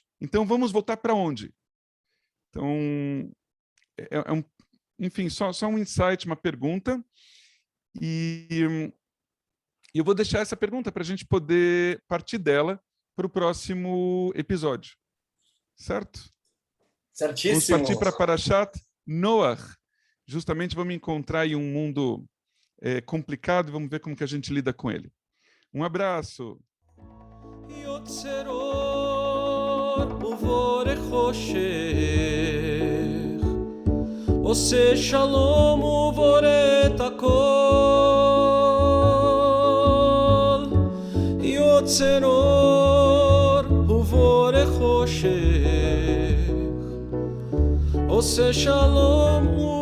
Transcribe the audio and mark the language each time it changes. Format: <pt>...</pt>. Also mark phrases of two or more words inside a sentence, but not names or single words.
<pt>Então vamos voltar para onde? Então, enfim, só um insight, uma pergunta, e eu vou deixar essa pergunta para a gente poder partir dela para o próximo episódio. Certo? Certíssimo. Vamos partir para Parashat Noach. Justamente vamos encontrar aí um mundo complicado e vamos ver como que a gente lida com ele. Um abraço.</pt> <he>עושה שלום ובורא את הכל, יוצר אור ובורא חושך, עושה שלום</he>